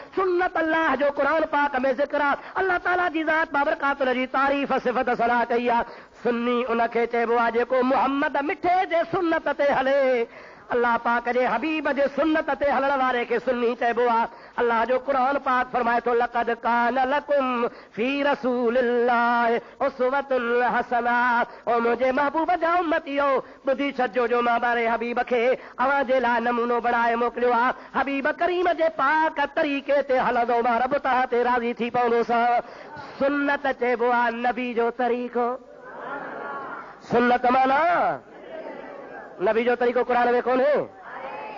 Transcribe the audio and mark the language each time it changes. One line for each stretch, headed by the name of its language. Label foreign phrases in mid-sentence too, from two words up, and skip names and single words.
Sindhi: सुन्नत अल्लाह जो कुरान पाक में ज़िक्र आहे। अल्लाह ताला जी ज़ात बाबरकात जी तारीफ़ सिफ़त सलाह कई आहे। सुन्नी उनखे चइबो आहे जेको मुहम्मद मिठे जे सुन्नत ते हले। अल्लाह पाक जे हबीब जे सुन्नत ते हलण वारे खे सुन्नी चइबो आहे। अल्लाह जो कुरान पाक फरमाए थो,
Arabic: لقد كان لكم في رسول الله أسوة حسنة.
Sindhi: ओ मुंहिंजे महबूब जा उम्मतियो, ॿुधी छॾिजो जो मां बारे हबीब खे अव्हां जे लाइ नमूनो बणाए मोकिलियो आहे। हबीब करीम जे पाक तरीक़े ते हलंदो मां रब तव्हां ते राज़ी थी पवंदोसां। सुन्नत चइबो आहे नबी जो तरीक़ो। सुन्नत माना नबी जो तरीक़ो कुरान में कोन्हे।